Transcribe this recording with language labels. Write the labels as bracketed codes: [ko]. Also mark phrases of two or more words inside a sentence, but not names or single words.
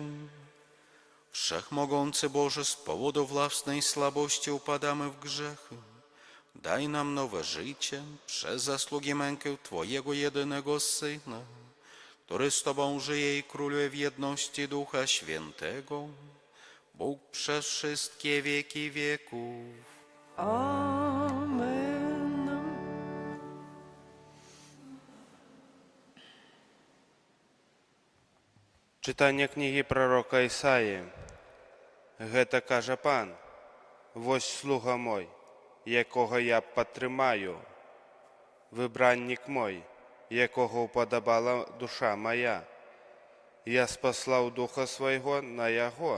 [pl] Wszechmogący Boże, z powodu własnej słabości upadamy w grzechy. Daj nam nowe życie przez zasługi mękę Twojego jedynego Syna, który z Tobą żyje i króluje w jedności Ducha Świętego, Bóg przez wszystkie wieki wieków. Amen. [uk] Читання книги пророка Ісаї. [be] Гэта каже Пан: «Вось слуга мой, якого я падтрымаю, выбраннік мой, якого уподобала душа моя. Я спаслаў духа свайго на яго.